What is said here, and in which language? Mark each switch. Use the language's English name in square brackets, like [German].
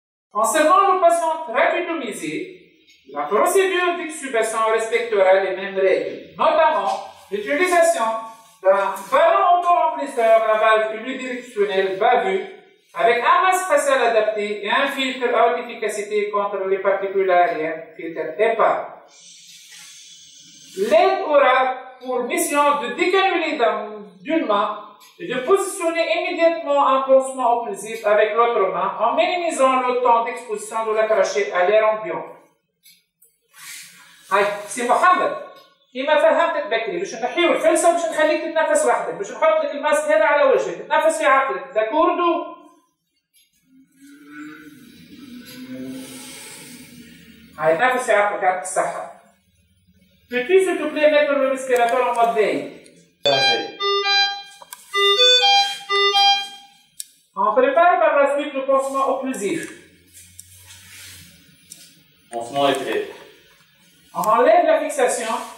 [French] Concernant le patient trachéotomisé, la procédure d'extubation respectera les mêmes règles, notamment l'utilisation d'un ballon autoremplisseur à valve unidirectionnelle bavu avec un masque facial adapté et un filtre à haute efficacité contre les particules aériennes, filtre EPA. L'aide aura pour mission de décanuler d'une main et de positionner immédiatement un pansement occlusif avec l'autre main en minimisant le temps d'exposition de la trachée à l'air ambiant. [Arabic] هاي سي محمد كيما فهمتك بكري باش نحيو الفلسه باش نخليك تتنفس وحدك باش نحط لك الماسك هذا على وجهك تتنفس في عقلك داكوردو. هاي تنفس في عقلك يعطيك الصحه. [French] Peux-tu s'il te plaît mettre le respirateur en mode veille? On prépare par la suite le pansement occlusif. Pansement est fait. On enlève la fixation.